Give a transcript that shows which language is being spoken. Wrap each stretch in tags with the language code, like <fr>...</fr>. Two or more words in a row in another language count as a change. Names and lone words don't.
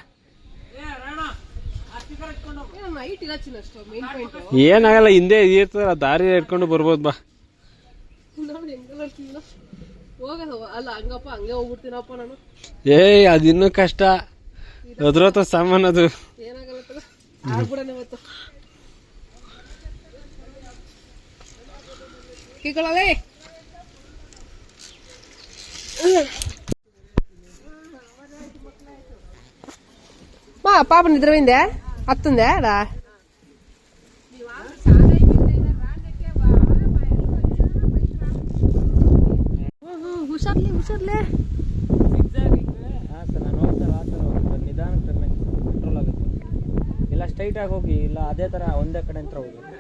<kn>ಏನಾಗಲ್ಲ, ಹಿಂದೆ ಇರ್ತದ, ದಾರಿ ಇಟ್ಕೊಂಡು ಬರ್ಬೋದು ಬಾ. ಅದಿನ್ನೂ ಕಷ್ಟ, ಅದ್ರತ ಸಾಮಾನು ಅದು.</kn> <te>మా పాప నిద్రపోయిందే, అత్తుందే రా.</te> <kn>ಹುಷಾರ್ಲೆ ಹುಷಾರ್ಲೆ. ನಿಧಾನ ಕಂಟ್ರೋಲ್ ಆಗುತ್ತೆ. ಇಲ್ಲ ಸ್ಟ್ರೈಟ್ ಆಗಿ ಹೋಗಿ, ಇಲ್ಲ ಅದೇ ತರ ಒಂದೇ ಕಡೆ ಅಂತ ಹೋಗಿ.</kn>